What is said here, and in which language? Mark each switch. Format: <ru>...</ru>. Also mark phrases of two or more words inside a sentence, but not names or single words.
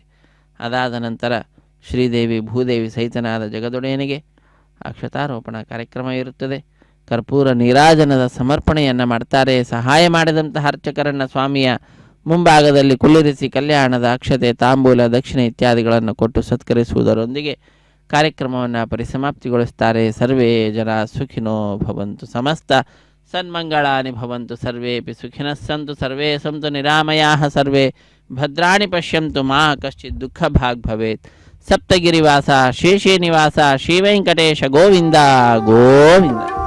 <kn>ಅದಾದ ನಂತರ ಶ್ರೀದೇವಿ ಭೂದೇವಿ ಸಹಿತನಾದ ಜಗದೊಡೆಯನಿಗೆ ಅಕ್ಷತಾರೋಪಣ ಕಾರ್ಯಕ್ರಮ ಇರುತ್ತದೆ. ಕರ್ಪೂರ ನೀರಾಜನದ ಸಮರ್ಪಣೆಯನ್ನು ಮಾಡ್ತಾರೆ. ಸಹಾಯ ಮಾಡಿದಂತಹ ಅರ್ಚಕರನ್ನು ಸ್ವಾಮಿಯ ಮುಂಭಾಗದಲ್ಲಿ ಕುಳ್ಳಿರಿಸಿ ಕಲ್ಯಾಣದ ಅಕ್ಷತೆ, ತಾಂಬೂಲ, ದಕ್ಷಿಣೆ ಇತ್ಯಾದಿಗಳನ್ನು ಕೊಟ್ಟು ಸತ್ಕರಿಸುವುದರೊಂದಿಗೆ ಕಾರ್ಯಕ್ರಮವನ್ನು ಪರಿಸಮಾಪ್ತಿಗೊಳಿಸ್ತಾರೆ.</kn> <sa>ಸರ್ವೇ ಜನ ಸುಖಿನೋ ಭವಂತು, ಸಮಸ್ತ ಸನ್ಮಂಗಳಾನಿ ಭವಂತು, ಸರ್ವೇಪಿ ಸುಖಿನಃ ಸಂತು, ಸರ್ವೇ ಸಂತು ನಿರಾಮಯಾಃ, ಸರ್ವೇ ಭದ್ರಾಣಿ ಪಶ್ಯಂತು, ಮಾ ಕಶ್ಚಿತ್ ದುಃಖ ಭಾಗ್ ಭವೇತ್. ಸಪ್ತಗಿರಿವಾಸ ಶೇಷೇ ನಿವಾಸ ಶ್ರೀವೆಂಕಟೇಶ ಗೋವಿಂದ ಗೋವಿಂದ.</sa>